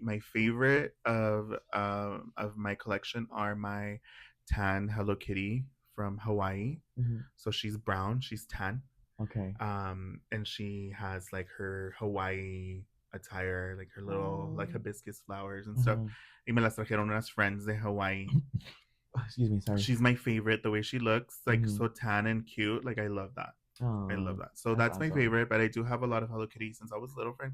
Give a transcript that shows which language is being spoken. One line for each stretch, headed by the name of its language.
English: My favorite of my collection are my tan Hello Kitty from Hawaii. So she's brown. She's tan. Okay. And she has like her Hawaii attire, like her little like hibiscus flowers and stuff.
Spanish: Y me las trajeron unas friends de Hawaii.
English: Excuse me, sorry. She's my favorite. The way she looks, like so tan and cute. Like I love that. I love that. So that's my favorite. But I do have a lot of Hello Kitty since I was little, friend.